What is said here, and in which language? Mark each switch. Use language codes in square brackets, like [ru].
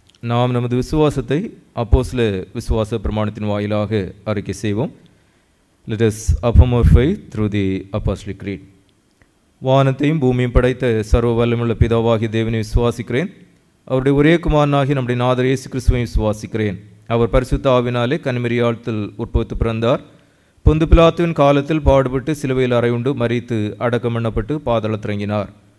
[ta] நாம் நமது விசுவாசத்தை அப்போஸ்தல விசுவாச பிரமாணத்தின் வாயிலாக அறிக்கை செய்வோம். [en] Let us affirm our faith through the apostolic creed. [ta] வானத்தையும் பூமியும் படைத்த சர்வ வல்லமையுள்ள பிதாவாகிய தேவனை விசுவாசிக்கிறேன். அவருடைய ஒரே குமாரனாகிய நம்முடைய நாதர் இயேசு கிறிஸ்துவை விசுவாசிக்கிறேன். அவர் பரிசுத்த ஆவினாலே கன்னிமரியாளத்தில் உற்பத்தி பிறந்தார். பொந்து பிலாத்துவின் காலத்தில் பாடுபட்டு சிலுவையில் அறையுண்டு மரித்து அடக்கம் பண்ணப்பட்டு பாதாளத்திறங்கினார்.